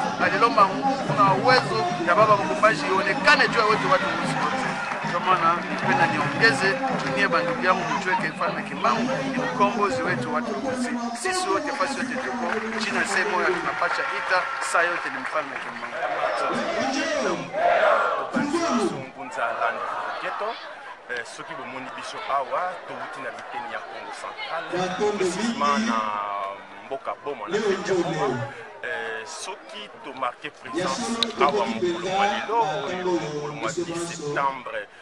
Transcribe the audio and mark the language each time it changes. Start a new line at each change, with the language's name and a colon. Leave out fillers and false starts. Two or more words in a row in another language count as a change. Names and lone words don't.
Swahili: Alilomba nguvu na uwezo ya baba Mumbaji ionekane juu ya wote watu wote. Kwa maana nipenda niongeze tunie bandugu yangu mjweke Mfalme Kimbangu ni mkombozi wetu watu wote. Sisi wote fasi yote tuko chini sema ya tunapacha ita saa yote ni Mfalme Kimbangu.
Lingala: Ngunza land keto soki bomoni biso awa touti na biteni ya Congo Central précisément na mboka boma na Congo soki to
French: marqué présence
Lingala: awa mokolo mwa lelo mokolo mwa 10 septembre